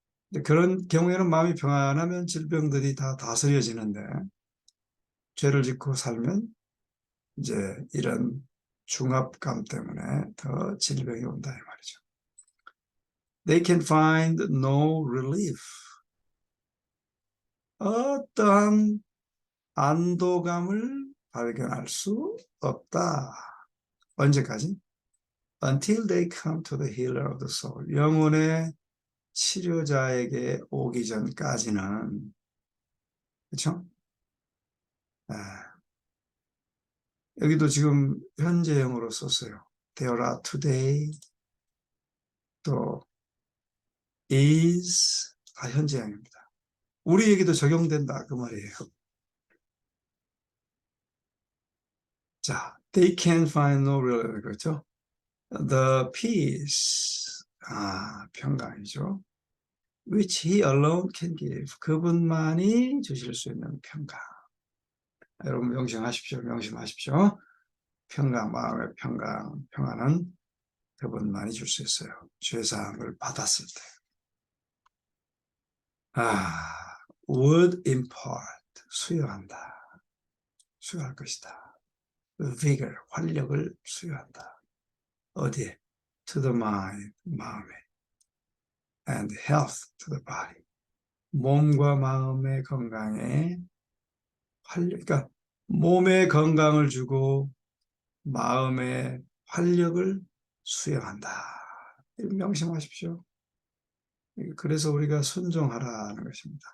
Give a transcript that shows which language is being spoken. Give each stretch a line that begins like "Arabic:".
Korean: 근데 그런 경우에는 마음이 평안하면 질병들이 다 다스려지는데 죄를 짓고 살면 이제 이런 중압감 때문에 더 질병이 온다 이 말이죠.
English: They can find no relief.
Korean: 어떠한 안도감을 발견할 수 없다. 언제까지?
English: Until they come to the healer of the soul.
Korean: 영혼의 치료자에게 오기 전까지는. 그렇죠? 아, 여기도 지금 현재형으로 썼어요.
English: There are today,
Korean: 또
English: is,
Korean: 다 현재형입니다. 우리에게도 적용된다 그 말이에요. 자,
English: they can find no real,
Korean: 그렇죠?
English: The peace,
Korean: 평강이죠.
English: Which he alone can give.
Korean: 그분만이 주실 수 있는 평강. 여러분 명심하십시오. 명심하십시오. 평강, 마음의 평강, 평안은 그분만이 줄 수 있어요. 죄사함을 받았을 때.
English: Would impart,
Korean: 수여한다. 수여할 것이다. vigor, 활력을 수여한다. 어디에?
English: To the mind,
Korean: 마음에.
English: And health to the body.
Korean: 몸과 마음의 건강에 활력, 그러니까 몸의 건강을 주고 마음의 활력을 수여한다. 명심하십시오. 그래서 우리가 순종하라는 것입니다.